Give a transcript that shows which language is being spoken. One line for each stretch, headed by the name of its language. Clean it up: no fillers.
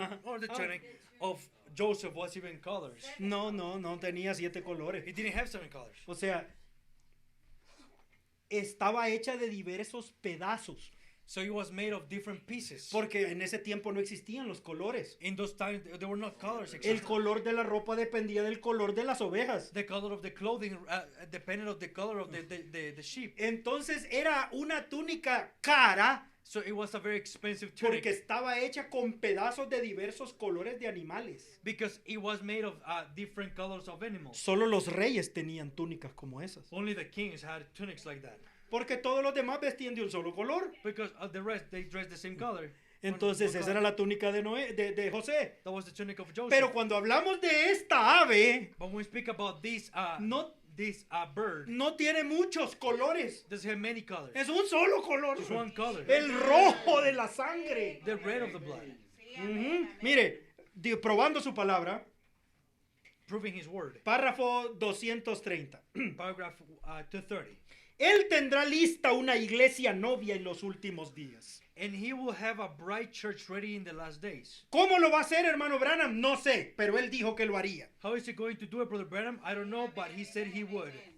English: or the tunic of Joseph was even colors.
Spanish: No tenía 7 colores.
English: He didn't have 7 colors.
Spanish: O sea, estaba hecha de diversos pedazos.
English: So it was made of different pieces.
Spanish: Porque en ese tiempo no existían los colores.
English: In those times, there were not colors.
Spanish: El color de la ropa dependía del color de las ovejas.
English: The color of the clothing depended on the color of the sheep.
Spanish: Entonces era una túnica cara
English: So it was a very expensive tunic
Spanish: porque estaba hecha con pedazos de diversos colores de animales.
English: because it was made of different colors of animals.
Spanish: Solo los reyes tenían túnicas como esas.
English: Only the kings had tunics like that.
Spanish: Porque todos los demás vestían de un solo color.
English: Because of the rest, they dressed the same color.
Spanish: Entonces
English: One
Spanish: esa era la túnica de José.
English: That was the tunic of Joseph.
Spanish: Pero cuando hablamos de esta ave,
English: But when we speak about this bird,
Spanish: no tiene muchos colores.
English: doesn't have many colors.
Spanish: Es un solo color.
English: Just one color.
Spanish: El rojo de la sangre.
English: The red of the blood.
Spanish: Ujú. Mire, probando su palabra,
English: Proving his word.
Spanish: párrafo 230.
English: Paragraph 230.
Spanish: Él tendrá lista una iglesia novia en los últimos días.
English: And he will have a bright church ready in the last days.
Spanish: ¿Cómo lo va a hacer, hermano Branham? No sé, pero él dijo que lo haría.
English: How is he going to do it, Brother Branham? I don't know, but he said he would.